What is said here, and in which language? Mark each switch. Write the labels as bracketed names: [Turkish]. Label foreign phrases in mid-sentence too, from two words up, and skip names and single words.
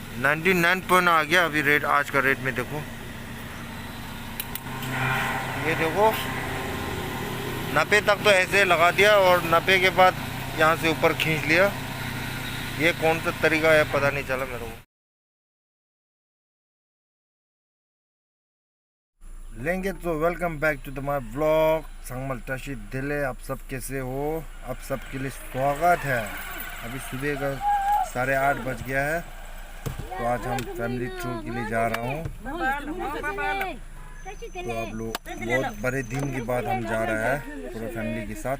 [Hindi] 99 पॉइंट आ गया अभी रेट, आज का रेट में देखो। ये देखो 90 तक तो ऐसे लगा दिया और 90 के बाद यहाँ से ऊपर खींच लिया। ये कौन सा तरीका है पता नहीं चला मेरे को। लेंगे तो [English] welcome back to the my blog [Hindi] संगमल तशी दिले। आप सब कैसे हो? आप सबके लिए स्वागत है। अभी सुबह का 8:30 बज गया है, तो आज हम [English] family tour [Hindi] के लिए जा रहा हूँ। तो आप लोग बहुत बड़े दिन के बाद हम जा रहे हैं पूरा फैमिली के साथ।